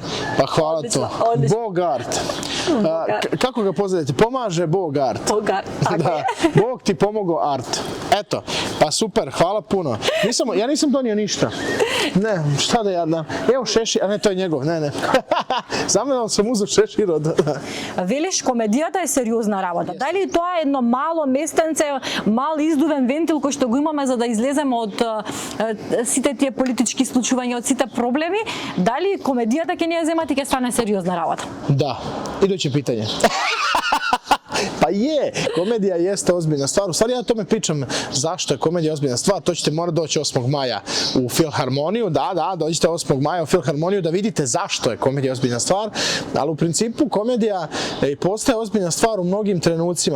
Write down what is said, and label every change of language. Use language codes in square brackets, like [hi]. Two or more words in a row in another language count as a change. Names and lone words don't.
[hr] Pa hvala to. Bogart. Kako ga pozdravite? Pomaže Bogart. Bogart, da. Bog ti pomogao art. Eto, pa super, hvala puno. Ja nisam donio ništa. Ne, šta da ja dam? Evo šešir, a ne, to je njegov, ne. Samo sam uzeo šešir od... [mk] Велиш, комедијата е сериозна работа. Дали тоа е едно мало местенце, мал издувен вентил кој што го имаме за да излеземе од сите тие политички случувања, од сите проблеми, дали комедијата ќе ни ја земат и ќе стане сериозна работа? [hr] Da, iduće pitanje. Pa je, komedija jeste ozbiljna stvar. U stvari ja o tome pričam zašto je komedija ozbiljna stvar. To ćete morati doći 8. maja u Filharmoniju. Da, dođite 8. maja u Filharmoniju da vidite zašto je komedija ozbiljna stvar. Ali u principu komedija postaje ozbiljna stvar u mnogim trenucima.